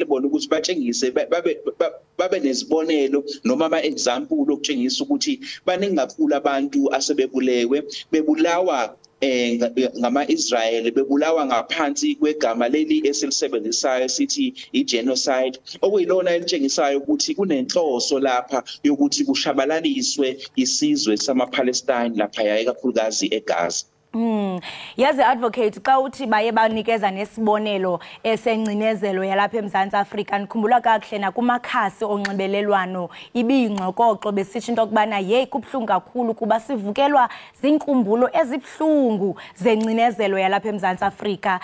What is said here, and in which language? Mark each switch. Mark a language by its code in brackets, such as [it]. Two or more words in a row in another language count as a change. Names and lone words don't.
[zu] bona ukuthi batshengise babe nezibonelo noma ama-example okutshengisa ukuthi baningi kakhulu abantu asebebulewe bebulawa ngama-Israyeli bebulawa ngaphansi kwegama leli esilisebenzisayo sithi i-genocide okuyilona elitshengisayo ukuthi kunenhloso lapha yokuthi kushabalaliswe isizwe sama-Palestine lapha ikakhulukazi eGaza. [xh] Yazi advocate xa uthi baye banikeza nesibonelo esengcinezelo yalapha eMzantsi Afrika nikhumbula kakuhle nakumakhasi onxibelelwano ibiyingxokoxo besithi into kubana hey kubhlungu kakhulu kuba sivukelwa zinkumbulo ezibhlungu zengcinezelo yalapha eMzantsi Afrika.